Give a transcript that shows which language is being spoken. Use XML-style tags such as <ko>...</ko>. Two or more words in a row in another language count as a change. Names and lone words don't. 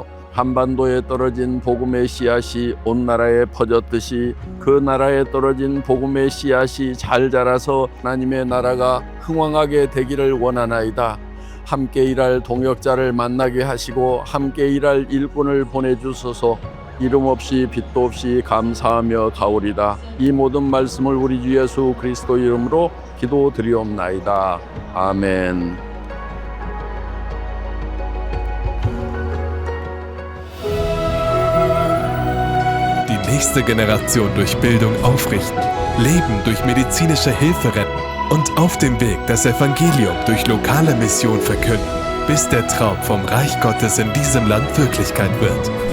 <ko>한반도에 떨어진 복음의 씨앗이 온 나라에 퍼졌듯이 그 나라에 떨어진 복음의 씨앗이 잘 자라서 하나님의 나라가 흥왕하게 되기를 원하나이다. 함께 일할 동역자를 만나게 하시고 함께 일할 일꾼을 보내주소서. 이름 없이 빛도 없이 감사하며 가오리다. 이 모든 말씀을 우리 주 예수 그리스도 이름으로 기도드리옵나이다. 아멘.</ko> <de>Die nächste Generation durch Bildung aufrichten, Leben durch medizinische Hilfe retten und auf dem Weg das Evangelium durch lokale Mission verkünden, bis der Traum vom Reich Gottes in diesem Land Wirklichkeit wird.</de>